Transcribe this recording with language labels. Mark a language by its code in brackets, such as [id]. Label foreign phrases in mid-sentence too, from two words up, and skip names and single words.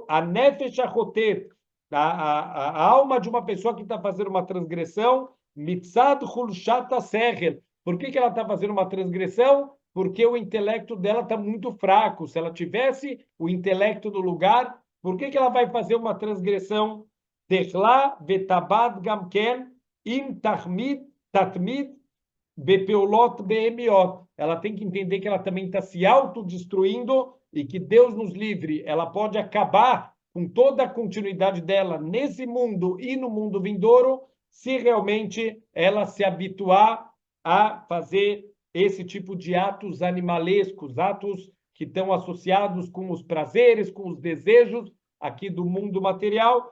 [pt] A [he] נפש החוטאת, [pt] a alma de uma pessoa que está fazendo uma transgressão, [he] מצד חולשת השכל. [pt] Por que ela está fazendo uma transgressão? Porque o intelecto dela está muito fraco. Se ela tivesse o intelecto no lugar, por que ela vai fazer uma transgressão? [he] תכלה ותאבד גם כן אם תתמיד בפעולות בהמיות. [pt] Ela tem que entender que ela também está se autodestruindo e que Deus nos livre. Ela pode acabar com toda a continuidade dela nesse mundo e no mundo vindouro, se realmente ela se habituar a fazer esse tipo de atos animalescos, atos que estão associados com os prazeres, com os desejos aqui do mundo material.